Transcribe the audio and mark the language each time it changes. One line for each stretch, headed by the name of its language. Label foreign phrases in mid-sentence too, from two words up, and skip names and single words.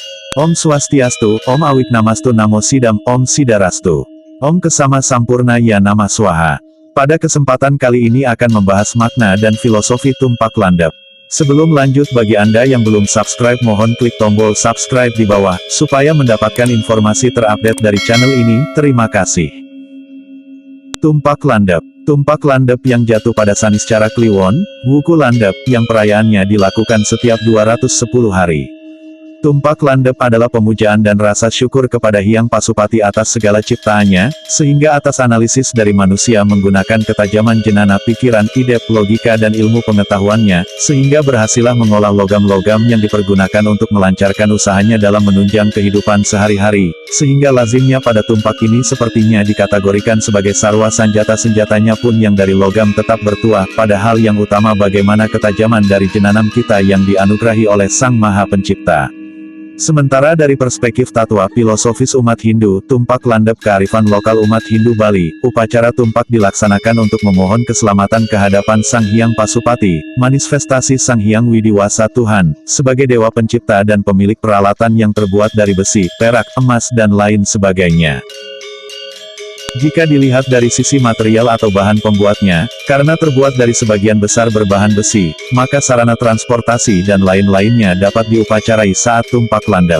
Sanskrit: Om Swastiastu, Om Awik Namastu Namo Sidam, Om Sidarastu. Om Kesama Sampurna Ya Namah Swaha.
Indonesian: Pada kesempatan kali ini akan membahas makna dan filosofi tumpak landep. Sebelum lanjut, bagi Anda yang belum subscribe mohon klik tombol subscribe di bawah, supaya mendapatkan informasi terupdate dari channel ini. Terima kasih. Tumpak landep. Tumpak landep yang jatuh pada Saniscara Kliwon, Wuku landep, yang perayaannya dilakukan setiap 210 hari. Tumpak landep adalah pemujaan dan rasa syukur kepada Hyang Pasupati atas segala ciptaannya, sehingga atas analisis dari manusia menggunakan ketajaman jenana pikiran, ide, logika dan ilmu pengetahuannya, sehingga berhasillah mengolah logam-logam yang dipergunakan untuk melancarkan usahanya dalam menunjang kehidupan sehari-hari, sehingga lazimnya pada tumpak ini sepertinya dikategorikan sebagai sarwa senjata-senjatanya pun yang dari logam tetap bertuah, padahal yang utama bagaimana ketajaman dari jenanam kita yang dianugerahi oleh Sang Maha Pencipta. Sementara dari perspektif tatwa filosofis umat Hindu, tumpak landep kearifan lokal umat Hindu Bali, upacara tumpak dilaksanakan untuk memohon keselamatan kehadapan Sang Hyang Pasupati, manifestasi Sang Hyang Widiwasa Tuhan, sebagai dewa pencipta dan pemilik peralatan yang terbuat dari besi, perak, emas dan lain sebagainya. Jika dilihat dari sisi material atau bahan pembuatnya, karena terbuat dari sebagian besar berbahan besi, maka sarana transportasi dan lain-lainnya dapat diupacarai saat tumpak landep.